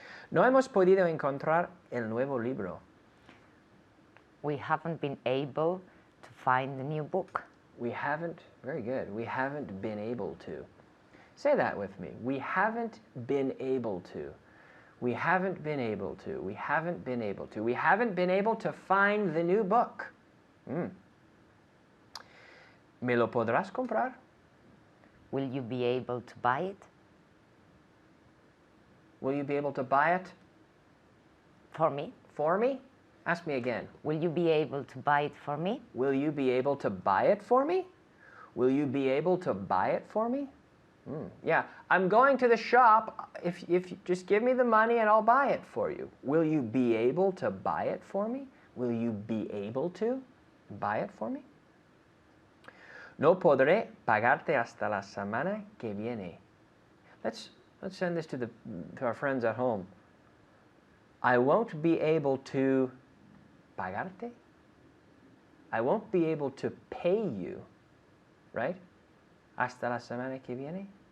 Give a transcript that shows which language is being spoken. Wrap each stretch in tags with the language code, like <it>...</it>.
<es>No hemos podido encontrar el nuevo libro.</es> <en>We haven't been able to find the new book. We haven't, very good, we haven't been able to. Say that with me. We haven't been able to. We haven't been able to. We haven't been able to. We haven't been able to find the new book.</en> <es>¿Me lo podrás comprar?</es> <en>Will you be able to buy it Will you be able to buy it for me? for me? Ask me again. Will you be able to buy it for me? Will you be able to buy it for me? Will you be able to buy it for me? Yeah, I'm going to the shop. If you just give me the money and I'll buy it for you. Will you be able to buy it for me? Will you be able to buy it for me?</en> <es>No podré pagarte hasta la semana que viene.</es> <en>Let's send this to our friends at home. I won't be able to pagarte. I won't be able to pay you, right?</en> <es>Hasta la semana que viene.</es>